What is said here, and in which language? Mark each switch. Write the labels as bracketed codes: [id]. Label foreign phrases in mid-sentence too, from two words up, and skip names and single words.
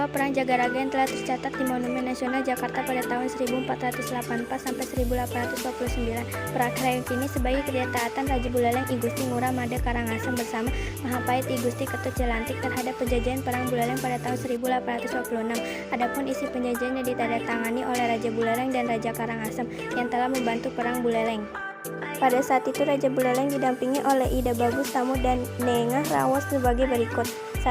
[id] perang Jagaraga yang telah tercatat di Monumen Nasional Jakarta pada tahun 1484 sampai 1829. Perang ini sebagai ketidaktaatan Raja Buleleng I Gusti Ngurah Mada Karangasem bersama Mahapahit I Gusti Ketut Jelantik terhadap penjajahan perang Buleleng pada tahun 1826. Adapun isi penjajahan yang ditandatangani oleh Raja Buleleng dan Raja Karangasem yang telah membantu perang Buleleng. Pada saat itu Raja Buleleng didampingi oleh Ida Bagus Tamu dan Nengah Rawos sebagai berikut. 1.